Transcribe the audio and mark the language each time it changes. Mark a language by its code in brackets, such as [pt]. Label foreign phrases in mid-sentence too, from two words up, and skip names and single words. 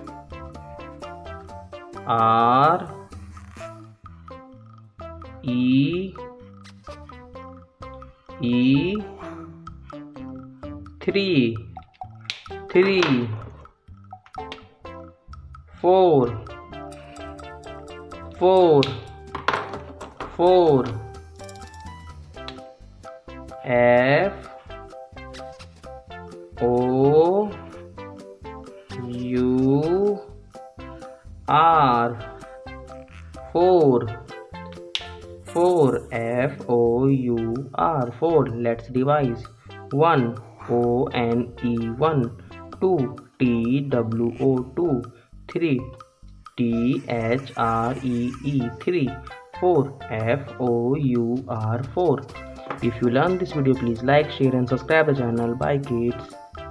[en] R E 3 3 4 4 4 F O U R 4 4 F O U R 4. Let's revise. 1 O N E 1 2 T W O 2 3 T H R E E 3 4 F O U R 4. If you learn this video, please like, share and subscribe the channel. Bye kids.